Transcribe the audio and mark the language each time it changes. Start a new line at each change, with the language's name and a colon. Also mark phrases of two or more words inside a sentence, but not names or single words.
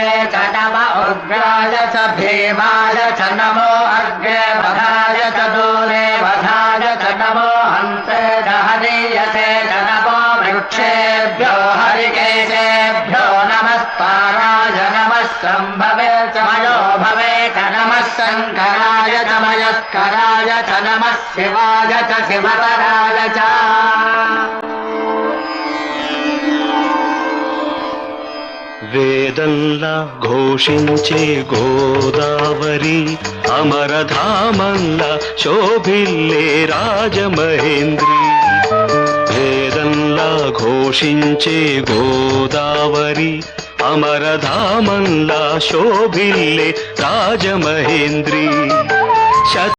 Sanskrit: च नम उग्राय च भीमाय च नमो अग्रे वधाय च दूरे वधाय च नमो हन्ते दहनीयसे च नमो वृक्षेभ्यो हरिकेशेभ्यो नमस्ताराय नमः सम्भवे च मयो भवे च नमः शङ्कराय च मयस्कराय च नमः शिवाय च शिवतराय च.
Telugu: వేదంలా ఘోషించే గోదావరి అమరధామంలా శోభిల్లే రాజమహేంద్రి వేదంలా ఘోషించే గోదావరి అమరధామంలా శోభిల్లే రాజమహేంద్రి.